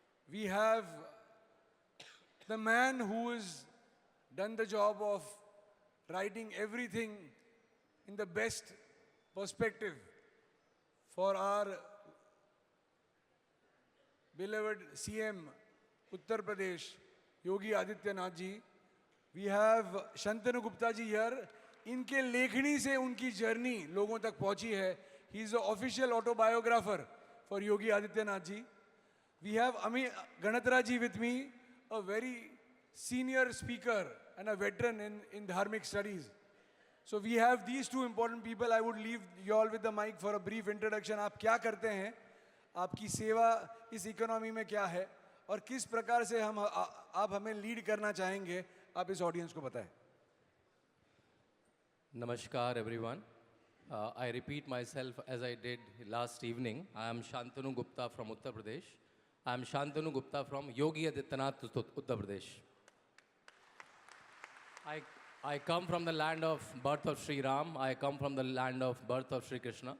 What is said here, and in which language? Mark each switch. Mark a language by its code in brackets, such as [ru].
[en] We have the man who has done the job of writing everything in the best perspective for our beloved CM Uttar Pradesh, Yogi Adityanath ji. We have Shantanu Gupta ji here. [hi] इनके लेखनी से उनकी journey लोगों तक पहुंची है. [en] He is the official autobiographer for Yogi Adityanath ji. We have Ami Ganatra ji with me, a very senior speaker and a veteran in dharmic studies. So we have these two important people. I would leave you all with the mic for a brief introduction. [hi] आप क्या करते हैं, आपकी सेवा इस economy में क्या है और किस प्रकार से आप हमें लीड करना चाहेंगे, आप इस ऑडियंस को बताएं. [en] Namaskar everyone. I repeat myself as I did last evening. I am Shantanu Gupta from Uttar Pradesh. I am Shantanu Gupta from Yogi Adityanath, Uttar Pradesh. I come from the land of birth of Sri Ram. I come from the land of birth of Sri Krishna.